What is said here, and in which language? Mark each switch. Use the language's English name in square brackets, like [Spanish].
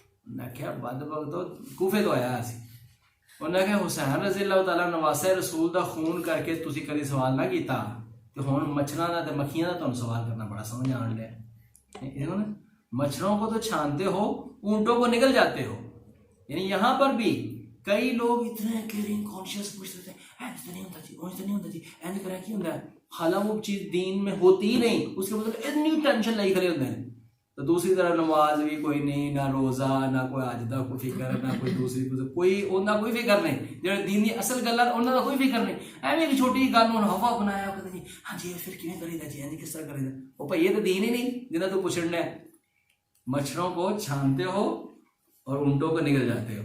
[Urdu] انہوں نے کہا [Punjabi] بد وقت تو کوفے تو آیا سی. انہوں نے کہا حسین رضی اللہ تعالیٰ نواسے رسول دا خون کر کے تسی کدی سوال نہ کیتا تے ہن مچھراں دا تے مکھیاں دا تانوں سوال کرنا بڑا سمجھ آن لیا. [Urdu] انہوں نے مچھروں کو تو چھانتے ہو، اونٹوں کو نگل جاتے ہو. یعنی یہاں پر بھی کئی لوگ اتنے کیئرنگ کانشیس پوچھتے ہیں [Punjabi] اینج تو نہیں ہوتا جی، اونج تو نہیں ہوتا جی، اینج کرا کی ہوتا ہے، [Urdu] حالانکہ وہ چیز دین میں ہوتی ہی نہیں، اس کے مطلب اتنی ٹینشن لائی کھڑے ہوتے ہیں. [Punjabi] تو دوسری طرف نماز بھی کوئی نہیں، نہ روزہ، نہ کوئی حج دا کوئی فکر، نہ کوئی دوسری کوئی انہاں کوئی فکر نہیں. جڑے دین دی اصل گل ہے انہاں دا کوئی فکر نہیں. ایویں ایک چھوٹی جی گل ہن ہوا بنایا کہ جی ہاں جی پھر کیویں کری دا جی، اینج کس طرح کری دا. او بھائی یہ تو دین ہی نہیں جنہاں تو پوچھنا ہے. [Urdu] مچھروں کو چھانتے ہو اور اونٹوں کو نگل جاتے ہو.